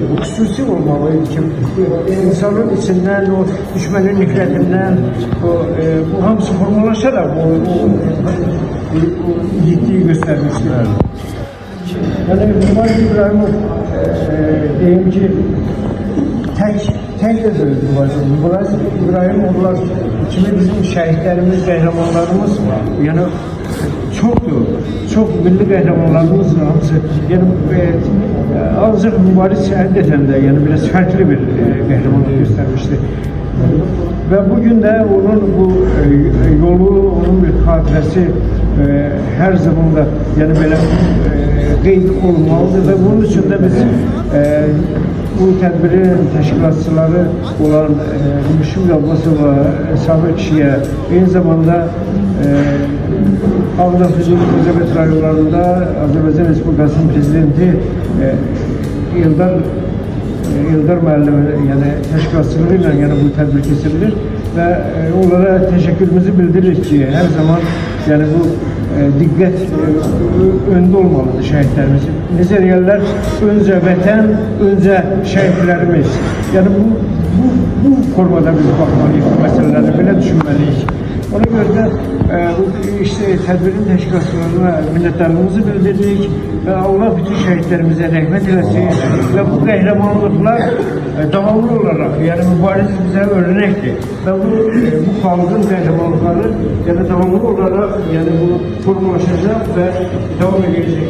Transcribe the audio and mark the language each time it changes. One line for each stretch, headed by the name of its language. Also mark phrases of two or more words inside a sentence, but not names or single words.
Azerbaijani: Bu xüsusi olmalıydı ki insanın içinden o düşmənin nifrətindən bu hamısı formalaşarak o ciddiyi göstermişti.
Turkish: Yani Mübariz İbrahimov diyeyim ki tek de söyledi Mübariz İbrahimovlar kimi bizim şehitlerimiz, kahramanlarımız yani çok milli
Azerbaijani: qəhrəmanlarımız hamısı
Turkish: yani ancaq Mübariz
Azerbaijani: həqiqətən də
Turkish: yani biraz farklı bir qəhrəmanlıq göstermişti.
Azerbaijani: Ve bugün de onun bu yolu, onun bir hatirəsi her zaman da yani böyle qeyd olmalıdır ve bunun için de biz bu tədbirin təşkilatçıları olan Müşfiq Abbasova, Sabir kişiyə, aynı zamanda Ağdam Füzuli rayonlarında Azərbaycan Respublikasının Prezidenti Eldar müəllimi yani təşkilatçılığıyla yani bu tədbir keçirilir ve onlara təşəkkürümüzü bildiririk ki her zaman yani bu dikkat önde olmalıdır şehitlerimizin. Necə deyirlər, önce vətən, önce şehitlerimiz.
Turkish: Yani bu formada biz bakmalıyız, bu meseleleri böyle düşünmeliyiz. Ona göre de işte tedbirin teşkilatçılarına minnettarlığımızı bildirdik ve Allah bütün şehitlerimize rahmet eylesin ve bu kahramanlıklar devamlı olarak yani mübariz bize örnekti ve bu halkın kahramanlıkları yani devamlı olarak yani bu formalaşacak ve devam edecek.